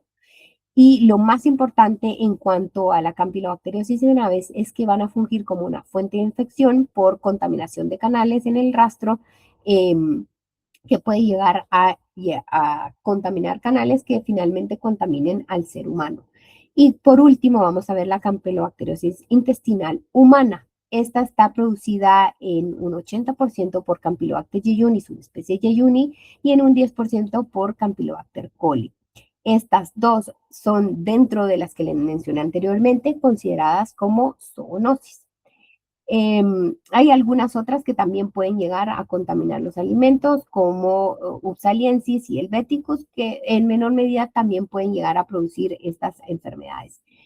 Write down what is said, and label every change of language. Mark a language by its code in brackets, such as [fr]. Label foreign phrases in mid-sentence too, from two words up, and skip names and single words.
[es] Y lo más importante en cuanto a la campilobacteriosis en aves es que van a fungir como una fuente de infección por contaminación de canales en el rastro, que puede llegar a contaminar canales que finalmente contaminen al ser humano. Y por último, vamos a ver la campilobacteriosis intestinal humana. Esta está producida en un 80% por Campylobacter jejuni, subespecie jejuni, y en un 10% por Campylobacter coli. Estas dos son, dentro de las que les mencioné anteriormente, consideradas como zoonosis. Hay algunas otras que también pueden llegar a contaminar los alimentos, como Upsaliensis y Helveticus, que en menor medida también pueden llegar a producir estas enfermedades.